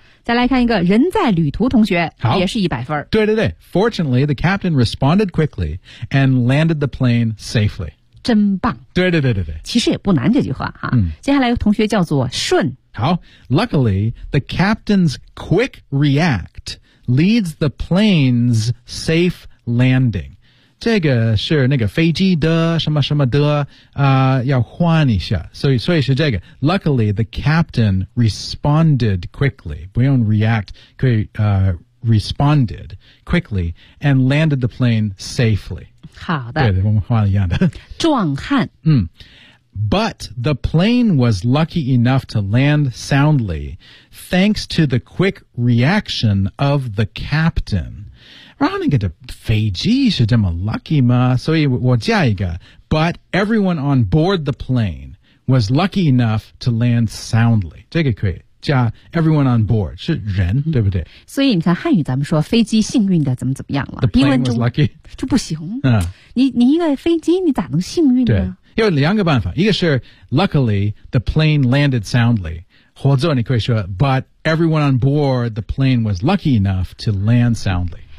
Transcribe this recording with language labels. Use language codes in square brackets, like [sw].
[zh] 再来看一个人在旅途同学，好，也是100分， [en] 对对对 ，fortunately the captain responded quickly and landed the plane safely， [zh] 真棒，对对对对对，其实也不难这句话哈，嗯，接下来同学叫做顺，好 [en] ，luckily the captain's quick react leads the plane's safe landing。 [zh] 这个是那个飞机的什么什么的要换一下。所以是这个。 [en] Luckily, the captain responded quickly. [zh] 不用 [en] react, [zh] 可以 [en] responded quickly and landed the plane safely. [zh] 好的。对，我们换一样的。壮汉。嗯。 [en] But the plane was lucky enough to land soundly, thanks to the quick reaction of the captain. [zh] 然后那个的飞机是这么 lucky 吗？所以我加一个 [en] ，But everyone on board the plane was lucky enough to land soundly。 [zh] 这个可以加 [en] everyone on board [zh] 是人，嗯，对不对？所以你看汉语咱们说飞机幸运的怎么怎么样了 [en] ？The plane was lucky [zh] 就不行。嗯，你一个飞机你咋能幸运呢？对，有两个办法，一个是 [en] luckily the plane landed soundly。 [zh] 或者你可以说 [en] ，But everyone on board the plane was lucky enough to land soundly。